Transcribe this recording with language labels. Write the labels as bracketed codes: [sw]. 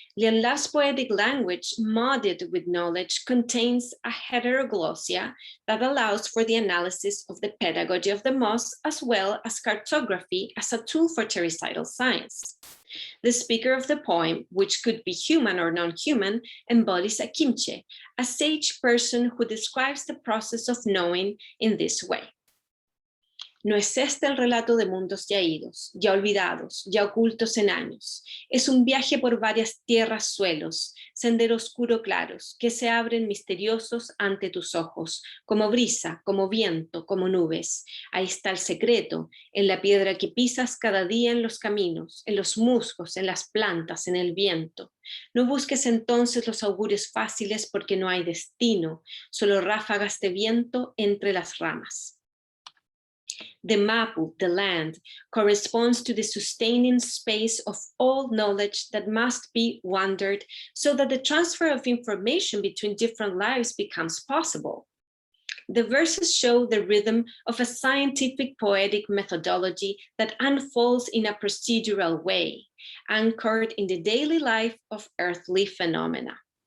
[en] Lienlaf's poetic language, modded with knowledge, contains a heteroglossia that allows for the analysis of the pedagogy of the moss, as well as cartography as a tool for terricidal science. The speaker of the poem, which could be human or non-human, embodies a kimche, a sage person who describes the process of knowing in this way. [es] No es este el relato de mundos ya idos, ya olvidados, ya ocultos en años. Es un viaje por varias tierras, suelos, sendero oscuro claros, que se abren misteriosos ante tus ojos, como brisa, como viento, como nubes. Ahí está el secreto, en la piedra que pisas cada día en los caminos, en los musgos, en las plantas, en el viento. No busques entonces los augurios fáciles porque no hay destino, solo ráfagas de viento entre las ramas. [en] The Mapu, the land, corresponds to the sustaining space of all knowledge that must be wandered so that the transfer of information between different lives becomes possible. The verses show the rhythm of a scientific poetic methodology that unfolds in a procedural way, anchored in the daily life of earthly phenomena.